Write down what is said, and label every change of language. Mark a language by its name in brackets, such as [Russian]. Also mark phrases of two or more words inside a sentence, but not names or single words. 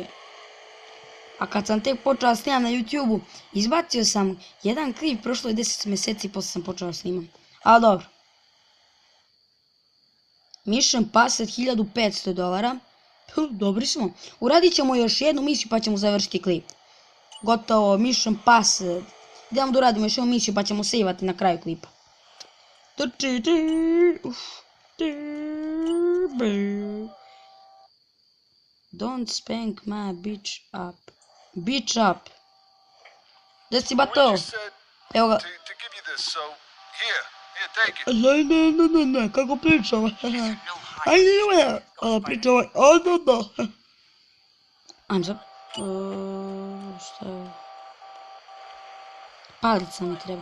[Bosnian] A kad sam tek počeo snimam na YouTube-u, izbacio sam jedan klip, prošlo je 10 mjeseci posle sam počeo snimam. Ali dobro. [English] Mission Pass [Bosnian] od $1500. Dobri smo. Uradit ćemo još jednu misiju pa ćemo završiti klip. Gotovo, [English] Mission Pass. [Bosnian] Idemo da uradimo još jednu misiju pa ćemo sejvati na kraju klipa. [English] Don't spank my bitch up. Bitch up. [Bosnian] Gdje si bato? Evo ga. Ne, kako pričam? Ajde, pričam ovaj. Ajmo sad. Šta je? Palica mi treba.